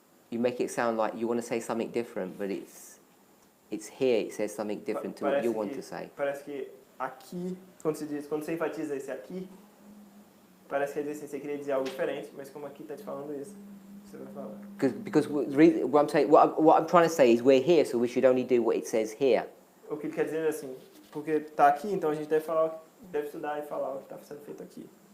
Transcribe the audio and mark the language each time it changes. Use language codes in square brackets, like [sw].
[en] you make it sound like you want to say something different, but it's here. It says something different to what [pt] parece [en] you want [pt] que- [en] to say. [pt] Parece que aqui, quando você enfatiza esse aqui, parece que quer dizer assim, você queria dizer algo diferente, mas como aqui está te falando isso, você vai falar. [en] Because what I'm saying, what I'm trying to say is we're here, so we should only do what it says here. [pt] O que ele quer dizer é assim, porque está aqui, então a gente deve falar, deve estudar e falar o que está sendo feito aqui.